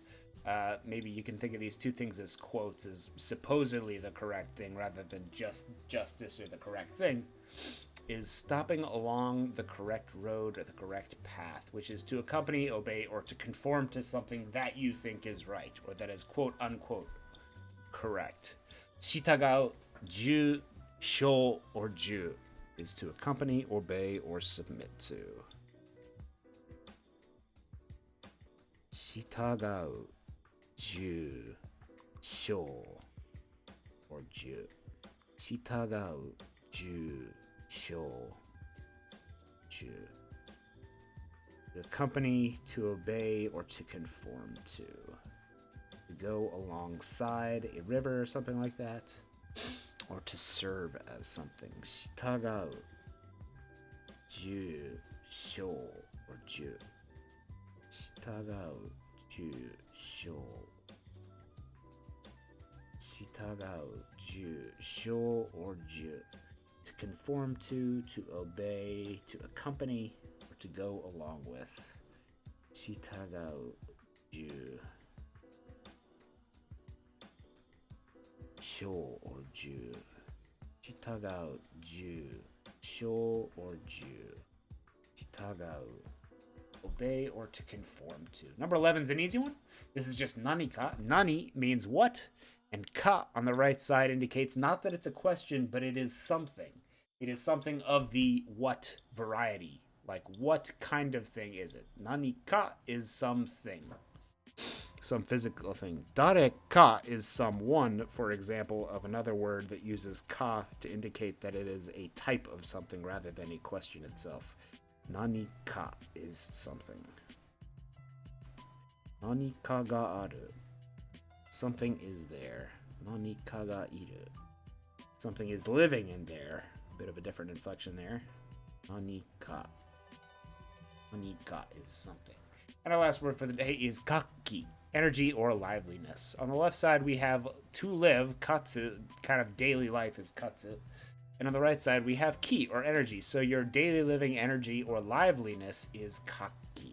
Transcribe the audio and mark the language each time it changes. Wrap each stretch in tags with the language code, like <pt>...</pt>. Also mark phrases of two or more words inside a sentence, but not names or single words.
<en>Maybe you can think of these two things as quotes, as supposedly the correct thing rather than just justice or the correct thing, is stopping along the correct road or the correct path, which is to accompany, obey, or to conform to something that you think is right, or that is quote unquote correct.</en> <ja>Shitagau, ju, sho,</ja> <en>or ju is to accompany, obey, or submit to.</en> <ja>Shitagau, ju, sho, or ju. Shitagau, ju, sho, ju.</ja> <en>To accompany, to obey, or to conform to. To go alongside a river or something like that. Or to serve as something.</en> <ja>Shitagau, ju, sho, or ju. Shitagau, ju, sho. Shitagau, ju, sho, or ju.</ja> <en>To conform to obey, to accompany, or to go along with.</en> <ja>Shitagau, ju, sho, or ju. Shitagau, ju, sho, or ju.</ja> <en>Shitagau, obey, or to conform to. Number 11 is an easy one. This is just</en> <ja>nani ka.</ja> <en>Nani means what, and ka on the right side indicates not that it's a question, but it is something. It is something of the what variety. Like, what kind of thing is it?</en> <ja>Nani ka</ja> <en>is something. Some physical thing.</en> <ja>Dare ka</ja> <en>is someone, for example, of another word that uses ka to indicate that it is a type of something rather than a question itself.</en> <ja>Nani ka</ja> <en>is something.</en> <ja>Nani ka ga aru.</ja> <en>Something is there.</en> <ja>Nani ka ga iru.</ja> <en>Something is living in there. Bit of a different inflection there.</en> <ja>Nani ka. Nani ka</ja> <en>is something. And our last word for the day is kaki. Energy or liveliness. On the left side, we have to live, katsu, kind of daily life is katsu. And on the right side, we have ki, or energy. So your daily living energy or liveliness is kaki.</en>